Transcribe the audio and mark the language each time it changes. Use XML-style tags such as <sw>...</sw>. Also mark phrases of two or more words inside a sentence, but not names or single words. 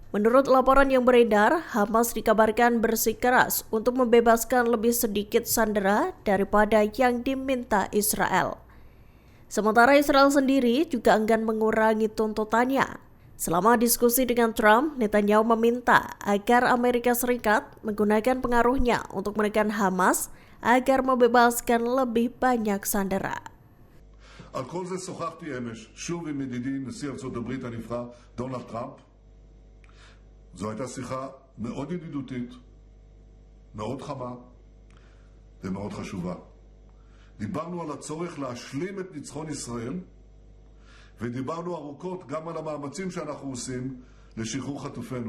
<id>Menurut laporan yang beredar, Hamas dikabarkan bersikeras untuk membebaskan lebih sedikit sandera daripada yang diminta Israel. Sementara Israel sendiri juga enggan mengurangi tuntutannya. Selama diskusi dengan Trump, Netanyahu meminta agar Amerika Serikat menggunakan pengaruhnya untuk menekan Hamas agar membebaskan lebih banyak sandera.</id> <he>על כל זה שוחחתי אמש שוב עם ידידי נשיא ארצות הברית הנבחר דונלד טראמפ. זו הייתה שיחה מאוד ידידותית, מאוד חמה ומאוד חשובה. דיברנו על הצורך להשלים את ניצחון ישראל, ודיברנו ארוכות גם על המאמצים שאנחנו עושים לשחרור חטופינו.</he>